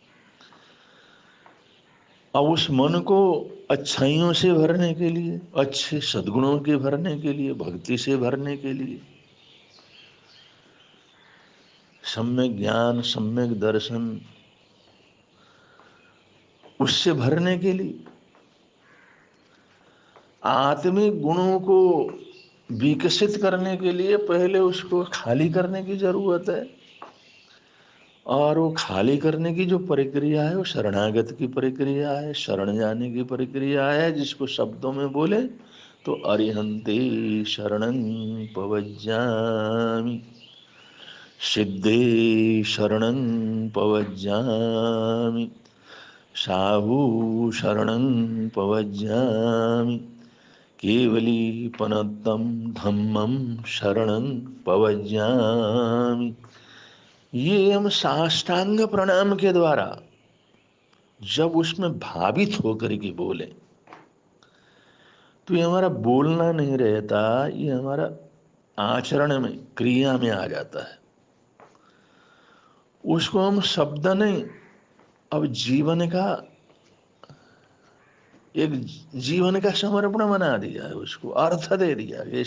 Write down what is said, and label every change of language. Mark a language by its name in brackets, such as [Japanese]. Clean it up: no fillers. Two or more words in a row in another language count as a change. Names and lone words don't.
[Hindi] अब उस मन को अच्छाइयों से भरने के लिए, अच्छे सद्गुणों के भरने के लिए, भक्ति से भरने के लिए, सम्यक ज्ञान, सम्यक दर्शन, उससे भरने के लिए आत्मिक गुणों को विकसित करने के लिए पहले उसको खाली करने की जरूरत है। और वो खाली करने की जो प्रक्रिया है, वो शरणागत की प्रक्रिया है, शरण जाने की प्रक्रिया है, जिसको शब्दों में बोले तो [Prakrit languages] अरिहंते शरणं पवज्जामि, सिद्धे शरणं पवज्जामि, साहू शरणं पवज्जामि, केवलीपनत्तं धम्मं शरणं पवज्जामि। [Hindi] ये हम साष्टांग प्रणाम के द्वारा जब उसमें भावित होकर के बोले, तो ये हमारा बोलना नहीं रहता, ये हमारा आचरण में, क्रिया में आ जाता है। उसको हम शब्द नहीं, अब जीवन का एक जीवन का समर्पण बना दिया है, उसको अर्थ दे दिया है।